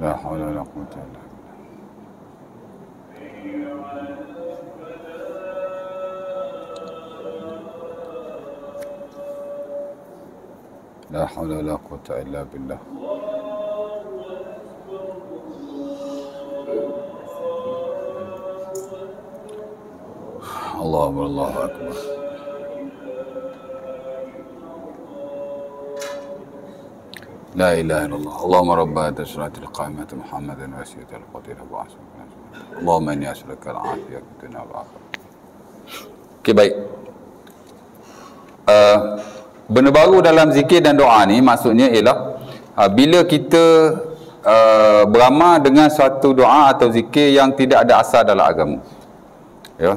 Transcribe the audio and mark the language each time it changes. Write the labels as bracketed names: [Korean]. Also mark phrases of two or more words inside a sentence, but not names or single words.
[Arabic] لا حول ولا قوة إلا بالله. لا حول ولا قوة إلا بالله. الله أكبر. لا إله إلا الله. اللهم رب هذه الصلاة القائمة محمدا وسيد القادرة و اللهم إني أسألك العافية في الدنيا والآخرة. [Malay] Okey, baik. Benda baru dalam zikir dan doa ni maksudnya ialah bila kita beramal dengan suatu doa atau zikir yang tidak ada asal dalam agama. Ya.